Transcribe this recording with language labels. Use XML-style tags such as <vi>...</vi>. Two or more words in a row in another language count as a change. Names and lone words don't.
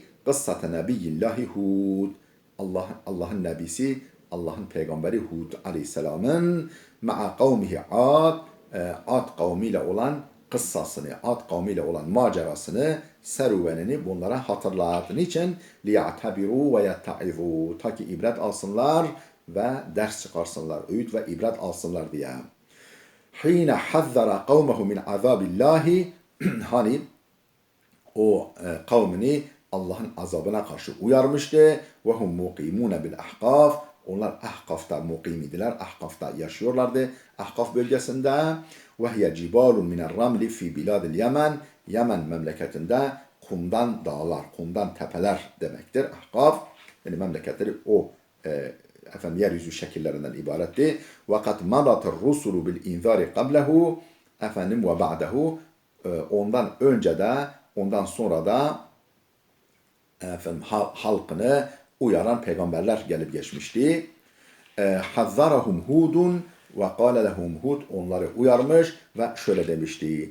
<ar>قصة نبي الله هود.</ar> <tr>Allah'ın nebisi, Allah'ın peygamberi Hud aleyhisselamın</tr> <ar>مع قومه</ar> <tr>Ad kavmiyle olan kıssasını, Ad kavmiyle olan macerasını, serüvenini bunlara hatırlat.</tr> <ar>Niçin? لِيَعْتَبِرُوا وَيَتَّعِذُوا.</ar> <tr>Ta ki ibret alsınlar ve ders çıkarsınlar, öğüt ve ibret alsınlar diye.</tr> <ar>حِينَ حَذَّرَ قَوْمَهُ مِنْ عَذَابِ اللّٰهِ.</ar> <tr>Hani o kavmini Allah'ın azabına karşı uyarmıştı.</tr> <ar>وَهُمْ مُقِيمُونَ بِالْأَحْقَافِ.</ar> <tr>Onlar Ahkaf'ta mukim idiler. Ahkaf'ta yaşıyorlardı. Ahkaf bölgesinde.</tr> <ar>وَهِيَ جِبَالٌ مِنَ الرَّمْلِ فِي بِلَادِ الْيَمَنِ.</ar> <tr>Yemen memleketinde kumdan dağlar, kumdan tepeler demektir. Ahkaf, yani memleketleri o yeryüzü şekillerinden ibaretti.</tr> <ar>وَقَدْ مَضَتِ الرُّسُلُ بِالْاِنْذَارِ قَبْلَهُ. وبعده,</ar> <tr>ondan önce de, ondan sonra da halkını uyaran peygamberler gelip geçmişti.</tr> <ar>حذرهم هود وقال لهم هود,</ar> <tr>onları uyarmış ve şöyle demişti.</tr>